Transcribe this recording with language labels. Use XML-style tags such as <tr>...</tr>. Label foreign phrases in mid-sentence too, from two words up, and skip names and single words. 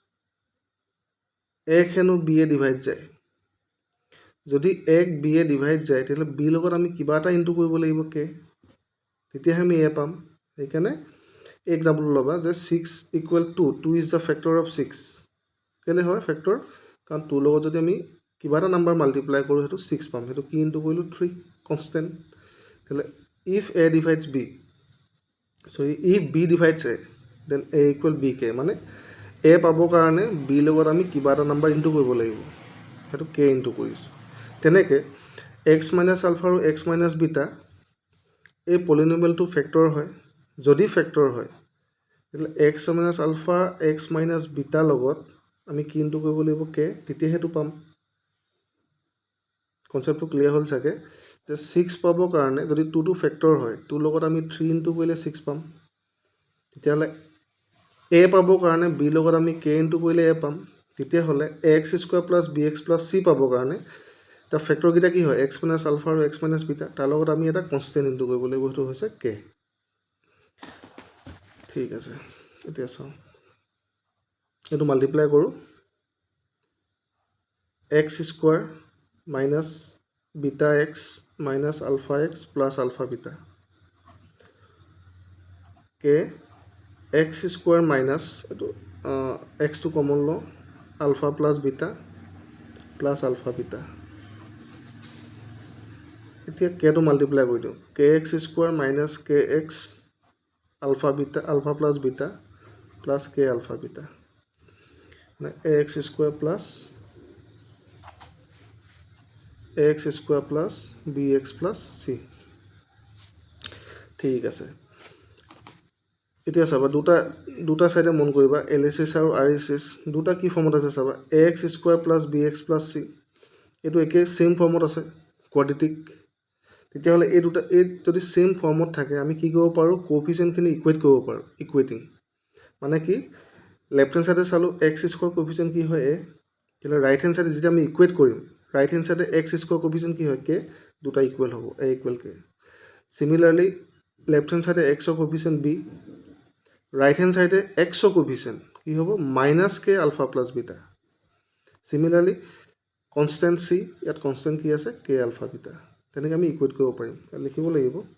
<as>a হেনো b এ ডিভাইড যায় যদি a b এ ডিভাইড যায় তেতিয়াহ'লে b লগত আমি কিবা এটা ইনটু কৰিব লাগিব k তেতিয়াহে আমি a পাম সেইকাৰণে এক্সাম্পল ল'বা যে 6 = 2</as> <en>2 is the factor of 6</en> <as>কেলে হয় ফেক্টৰ কাৰণ 2 লগত যদি আমি কিবা এটা</as> <en>number multiply</en> <as>কৰোঁ সেইটো 6 পাম সেইটো কি ইনটু কৰিলোঁ 3 কনষ্টেণ্ট তাহলে</as> <en>if a divides b sorry if b divides a then a equal bk</en> <as>মানে a পাবৰ কাৰণে b লগত আমি কিবা এটা</as> <en>number into</en> <as>কৰিব লাগিব সেইটো k ইনটু কৰিছোঁ তেনেকৈ x - alpha আৰু x - beta এই পলিনমিয়েলটো ফেক্টৰ হয় যদি ফেক্টৰ হয় তাহলে x - alpha x - beta লগত আমি কি ইনটু কৰিব লাগিব k তেতিয়াহে পাম কনসেপ্টটো ক্লিয়াৰ হ'ল চাগে যে 6 পাবৰ কাৰণে যদি 2 টো ফেক্টৰ হয় 2 লগত আমি 3 ইনটু কৰিলে 6 পাম তেতিয়াহ'লে a পাবৰ কাৰণে b লগত আমি k ইনটু কৰিলে a পাম তেতিয়াহ'লে</as> <en>ax square plus bx plus c</en> <as>পাবৰ কাৰণে তাৰ ফেক্টৰ কেইটা কি হয় x - alpha আৰু x - beta তাৰ লগত আমি এটা</as> <en>constant into</en> <as>কৰিব লাগিব সেইটো হৈছে k ঠিক আছে এতিয়া চাওঁ এইটো মাল্টিপ্লাই কৰোঁ</as> <en>x square minus beta x minus alpha x plus alpha beta k x square minus x to common law alpha plus beta plus alpha beta এতিয়া k to multiply</en> <as>কৰি দিওঁ</as> <en>kx square minus kx alpha plus beta plus k alpha beta ax square plus ax square plus bx plus c</en> <as>ঠিক আছে এতিয়া চাবা দুটা সাইডে মন কৰিবা এলএসএস আৰু আৰএসএস দুটা কি ফৰ্মত আছে চাবা</as> <en>ax square plus bx plus c</en> <as>এটো একে</as> <en>same form</en> <as>আছে কোয়াড্ৰেটিক তেতিয়াহ'লে এই যদি</as> <en>same form</en> <as>থাকে আমি কি কৰিব পাৰো</as> <en>coefficient equate</en> <as>কৰিব পাৰো ইকুৱেটিং মানে কি লেফট</as> <en>hand side</en> <as>চালো</as> <en>x square coefficient</en> <as>কি হয় a তেলে</as> <en>right hand side</en> <as>যেটা আমি ইকুৱেট কৰিম</as> <en>right hand side x square coefficient</en> <as>কি হয় k দুটা ইকুৱেল হ'ব</as> <en>a equal k similarly left hand side</en> <as>x ৰ কোএফিচিয়েন্ট b</as> <en>right hand side x coefficient</en> <as>কি হ'ব</as> <en>-k alpha plus beta similarly constant c</en> <as>ইয়াত constant কি আছে</as> <en>k alpha beta</en> <as>তেনেকৈ আমি ইকুৱেট কৰিব পাৰিম লিখিব লাগিব</as>